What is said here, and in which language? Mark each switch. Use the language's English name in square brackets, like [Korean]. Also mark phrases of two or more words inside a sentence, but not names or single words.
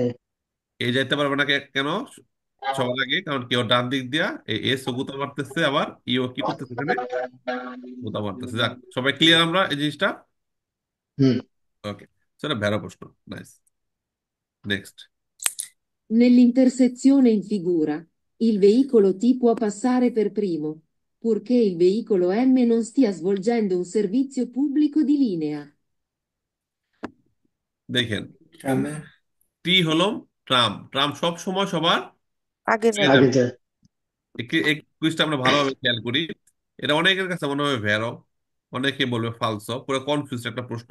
[Bangla] এ যাইতে পারবে না কেন? সবার আগে, কারণ কেউ ডান দিক দিয়া এই এস ও গুতা মারতেছে, আবার ইও কি করতেছে এখানে? গুতা মারতেছে। যাক, সবাই ক্লিয়ার আমরা এই জিনিসটা? হুম। ওকে, সেটা ভেড়া প্রশ্ন। নাইস। নেক্সট। [Italian] Nell'intersezione in figura, il veicolo T può passare per primo, purché il veicolo M non stia svolgendo un servizio pubblico di linea. [Bangla] দেখেন, ট্রামের। টি হলো ট্রাম। ট্রাম সব সময় সবার আগে আগে যায়। আগে যাবে। যায়। এই কুইজটা আমরা ভালোভাবে খেয়াল করি। এটা অনেকের কাছে মনে হবে ভেরো, অনেকে বলবে ফালসো, পুরো কনফিউজ একটা প্রশ্ন।